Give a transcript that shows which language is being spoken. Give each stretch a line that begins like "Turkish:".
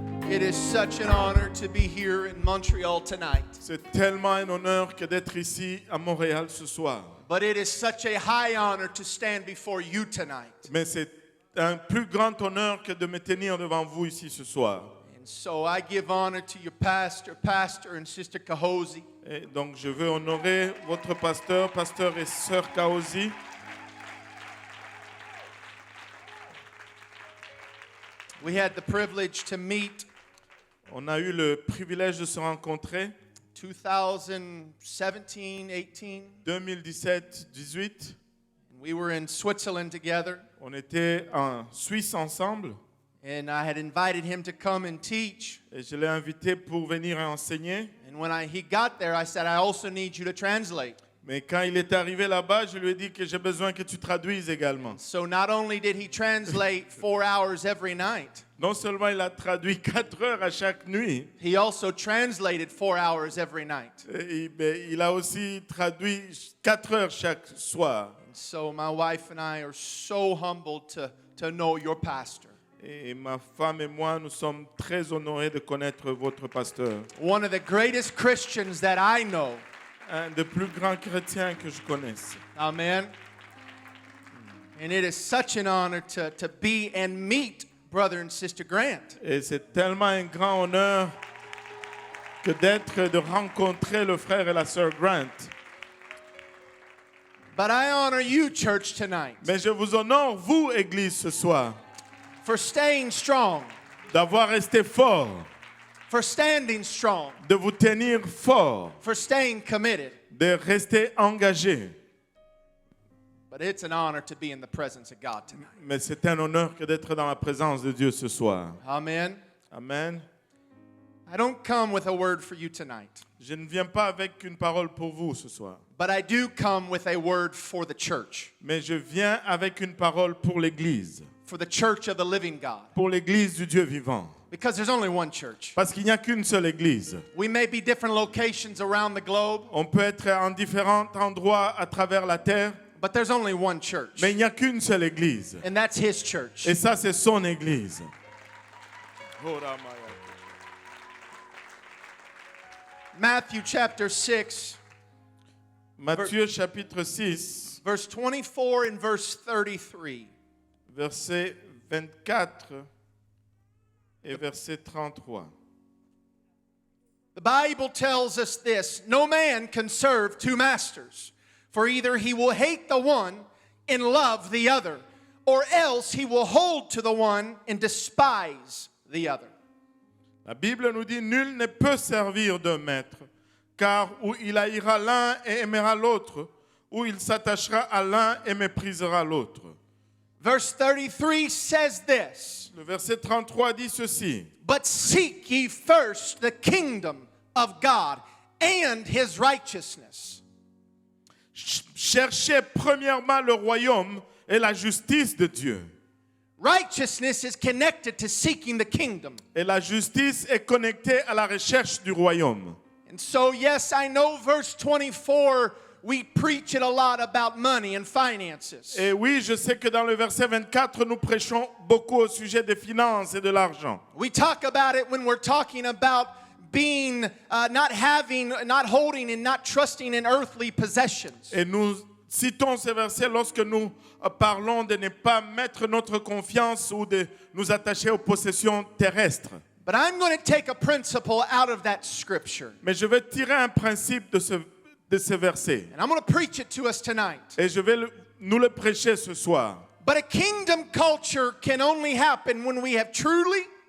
English: It is such an honor to be here in Montreal tonight.
French: C'est tellement un honneur que d'être ici à Montréal ce soir.
English: But it is such a high honor to stand before you tonight.
French: Mais c'est un plus grand honneur que de me tenir devant vous ici ce soir.
English: And so I give honor to your pastor and Sister Kahosi.
French: Et donc je veux honorer votre pasteur et sœur Kahosi.
English: We had the privilege to meet.
French: On a eu le privilège de se rencontrer
English: 2017-18.
French: 2017-18.
English: We were in Switzerland together.
French: On était en Suisse ensemble.
English: And I had invited him to come and teach.
French: Et je l'ai invité pour venir enseigner.
English: And when he got there, I said, I also need you to translate.
French: Mais quand il est arrivé là-bas, je lui ai dit que j'ai besoin que tu traduises également.
English: So not only did he translate 4 hours every night,
French: Non seulement il a traduit 4 heures à chaque nuit,
English: he also translated 4 hours every night.
French: mais il a aussi traduit 4 heures chaque soir.
English: So my wife and I are so humbled to know your pastor.
French: Et ma femme et moi, nous sommes très honorés de connaître votre pasteur.
English: One of the greatest Christians that I know.
French: Un des plus grands chrétiens que je connaisse.
English: Amen. And it is such an honor to be and meet Brother and Sister Grant.
French: Et c'est tellement un grand honneur que de rencontrer le frère et la sœur Grant.
English: But I honor you, church, tonight.
French: Mais je vous honore, vous, Église, ce soir,
English: for staying strong,
French: d'avoir resté fort,
English: for standing strong,
French: de vous tenir fort,
English: for staying committed.
French: de rester engagé.
English: But it's an honor to be in the presence of God tonight.
French: Mais c'est un honneur que d'être dans la présence de Dieu ce soir.
English: Amen.
French: Amen.
English: I don't come with a word for you tonight,
French: Je ne viens pas avec une parole pour vous ce soir,
English: but I do come with a word for the church,
French: mais je viens avec une parole pour l'Église,
English: for the church of the living God.
French: pour l'Église du Dieu vivant.
English: Because there's only one church.
French: Parce qu'il n'y a qu'une seule Église.
English: We may be different locations around the globe,
French: On peut être en différents endroits à travers la terre,
English: but there's only one church,
French: mais il n'y a qu'une seule Église.
English: and that's His church.
French: Et ça, c'est son Église.
English: Matthew chapter 6,
French: Matthieu chapitre 6,
English: verse 24 and verse 33.
French: verset 24 et verset 33.
English: The Bible tells us this: no man can serve two masters, for either he will hate the one and love the other, or else he will hold to the one and despise the other.
French: La Bible nous dit, nul ne peut servir d'un maître, car ou il haïra l'un et aimera l'autre, ou il s'attachera à l'un et méprisera l'autre.
English: Verse 33 says this:
French: Le verset 33 dit ceci.
English: but seek ye first the kingdom of God and his righteousness.
French: Cherchez premièrement le royaume et la justice de Dieu.
English: Righteousness is connected to seeking the kingdom.
French: Et la justice est connectée à la recherche du royaume.
English: And so, yes, I know verse 24, we preach it a lot about money and finances.
French: Et oui, je sais que dans le verset 24, nous prêchons beaucoup au sujet des finances et de l'argent.
English: We talk about it when we're talking about being, not holding and not trusting in earthly possessions.
French: Et nous citons ces versets lorsque nous parlons de ne pas mettre notre confiance ou de nous attacher aux possessions terrestres.
English: But I'm going to take a principle out of that scripture,
French: Mais je vais tirer un principe de ce verset.
English: and I'm going to preach it to us tonight.
French: Et je vais nous le prêcher ce soir.
English: But a kingdom culture can only happen when we have truly